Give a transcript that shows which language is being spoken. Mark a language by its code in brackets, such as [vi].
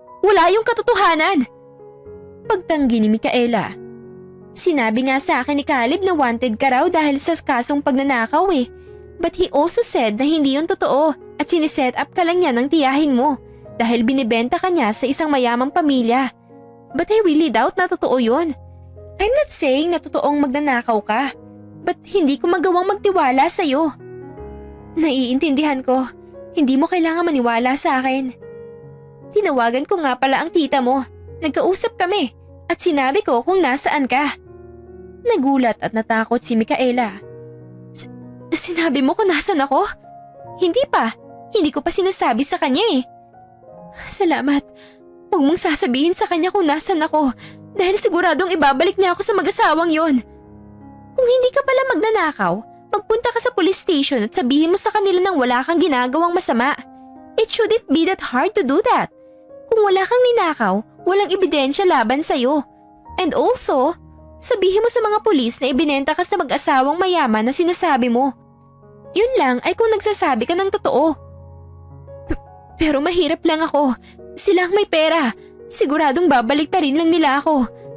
[tl] Wala yung katotohanan. Pagtanggi ni Micaela. Sinabi nga sa akin ni Caleb na wanted ka raw dahil sa kasong pagnanakaw eh. [en] But he also said [tl] na hindi yun totoo at siniset up ka lang niya ng tiyahin mo dahil binibenta ka niya sa isang mayamang pamilya. [en] But I really doubt [tl] na totoo yun. [en] I'm not saying [tl] na totoong magnanakaw ka, but hindi ko magawang magtiwala sa'yo. Naiintindihan ko. Hindi mo kailangan maniwala sa akin. Tinawagan ko nga pala ang tita mo. Nagkausap kami at sinabi ko kung nasaan ka. Nagulat at natakot si Micaela. Sinabi mo kung nasaan ako? Hindi pa. Hindi ko pa sinasabi sa kanya eh. Salamat. Huwag mong sasabihin sa kanya kung nasaan ako dahil siguradong ibabalik niya ako sa mag-asawang yon. Kung hindi ka pala magnanakaw, magpunta ka sa police station at sabihin mo sa kanila nang wala kang ginagawang masama. [en] It shouldn't be that hard to do that. [tl] Kung wala kang ninakaw, walang ebidensya laban sa'yo. [en] And also, [tl] sabihin mo sa mga pulis na ibinenta ka sa mag-asawang mayaman na sinasabi mo. Yun lang ay kung nagsasabi ka ng totoo. Pero mahirap lang ako. Sila ang may pera. Siguradong babalik ta rin lang nila ako.